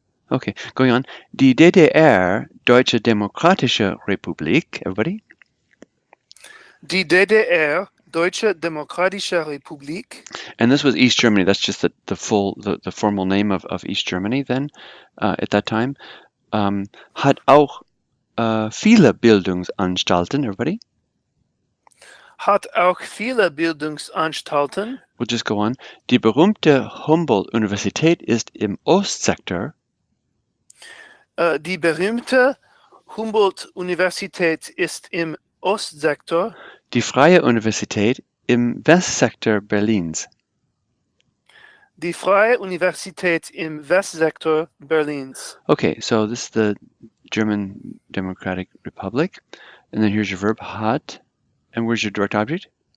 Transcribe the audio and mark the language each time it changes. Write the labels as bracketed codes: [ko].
[en] Okay, going on. [de] Die DDR, Deutsche Demokratische Republik. [en] Everybody? [de] Die DDR, Deutsche Demokratische Republik. [en] And this was East Germany. That's just the formal name of East Germany then at that time. [de] Hat auch viele Bildungsanstalten. [en] Everybody? [de] Hat auch viele Bildungsanstalten. [en] We'll just go on. [de] Die berühmte Humboldt-Universität ist im Ostsektor. Die berühmte Humboldt-Universität ist im Ostsektor. Die Freie Universität im Westsektor Berlins. Die Freie Universität im Westsektor Berlins. [en] Okay, so this is the German Democratic Republic. And then here's your verb, hat. And where's your direct object?